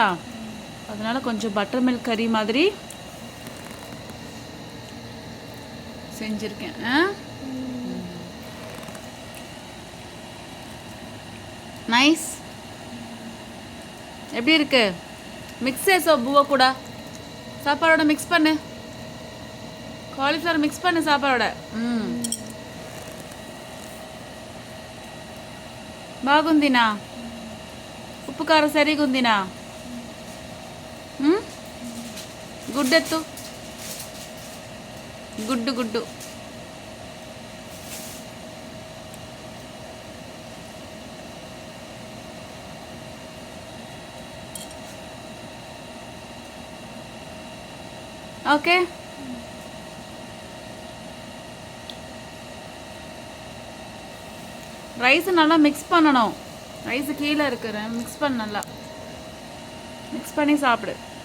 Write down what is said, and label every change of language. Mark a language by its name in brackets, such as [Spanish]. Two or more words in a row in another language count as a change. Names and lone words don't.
[Tamil] அதனால கொஞ்சம் [English] butter milk [Tamil] கறி மாதிரி செஞ்சுருக்கேன். நைஸ். எப்படி இருக்கு? மிக்ஸ் ஏசோ பூவா கூட சாப்பாடோட மிக்ஸ் பண்ணு. காலிஃப்ளவர் மிக்ஸ் பண்ணு சாப்பாடோட. [Telugu] బాగుందినా? ఉప్పు కారం సరిగా ఉందినా? గుడ్డెత్తు గుడ్డు గుడ్డు [Tamil] ஓகே ரைஸ் நல்லா மிக்ஸ் பண்ணணும் ரைஸ் கீழே இருக்கிற மிக்ஸ் பண்ண நல்லா மிக்ஸ் பண்ணி சாப்பிடு